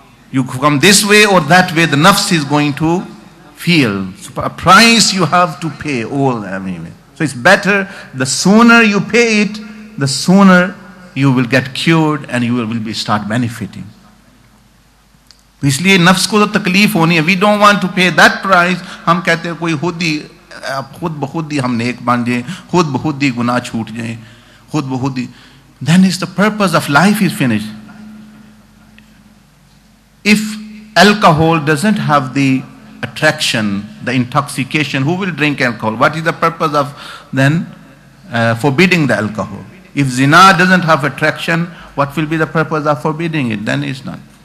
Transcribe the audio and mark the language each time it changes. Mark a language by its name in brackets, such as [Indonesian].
[English] You come this way or that way, the nafs is going to feel. So a price you have to pay all anyway. So it's better, the sooner you pay it, the sooner you will get cured and you will start benefiting. [Hindi] इसलिए नफ्स को तो तकलीफ होनी है. [English] We don't want to pay that price. [Hindi] हम कहते हैं कोई खुद बखुद ही हम नेक बन जाएं, खुद बखुद ही गुनाह छूट जाएं, खुद बखुद ही. [English] Then is the purpose of life is finished. If alcohol doesn't have the attraction, the intoxication, who will drink alcohol? What is the purpose of then forbidding the alcohol? If zina doesn't have attraction, what will be the purpose of forbidding it? Then it's not.